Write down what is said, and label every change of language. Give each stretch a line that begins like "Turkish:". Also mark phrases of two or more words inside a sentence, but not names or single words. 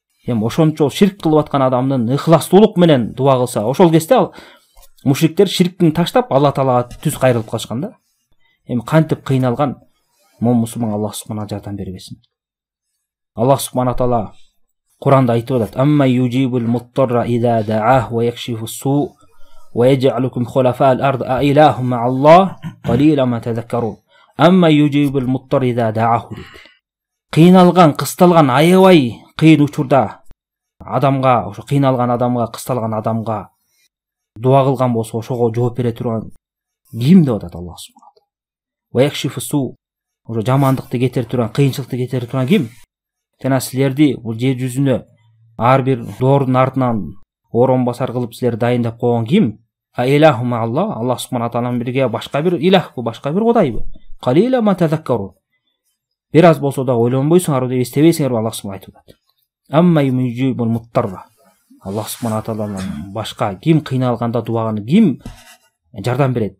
Kyrgyz: Эми ошончо ширк кылып аткан адамдын ыхластуулук менен дуа кылса, ошол кезде мушриктер ширктин таштап Алла Таалага түз кайрылып калышкан да. Эми кантип кыйналган мусулман Аллах субхана жардам бербесин. Аллах субхана таала Куранда айтып атат:
Arabic: "أمّن يجيب المضطر إذا دعاه ويكشف السوء ويجعلكم خلفاء الأرض أإله مع الله قليلا ما تذكرون." أمّن يجيب المضطر إذا دعاه.
Kyrgyz: Кыйналган, кысталган, аябай кыйын учурда адамга, ошо кыйналган адамга, кысталган адамга дуа кылган болсо, ошого жооп бере турган ким деп атат Аллах субхана таала.
Arabic: ويكشف السوء,
Kyrgyz: ошо жамандыкты кетирип турган, кыйынчылыкты кетирип турган ким? Жана силерди бул жер жүзүнө ар бир доордун артынан орон басар кылып силерди дайындап койгон ким?
Arabic: أإله مع الله,
Kyrgyz: Аллах субхана тааланын бирге башка бир илахпы, башка бир кудайбы?
Arabic: قليلا ما تذكرون.
Kyrgyz: Бир аз болсо да ойлонбойсуңарбы деп эстебейсиңерби? Аллах субхана айтып атат.
Arabic: أمّن يجيب المضطر.
Kyrgyz: Аллах субхана тааланын башка ким кыйналганда дуаганы ким жардам берет?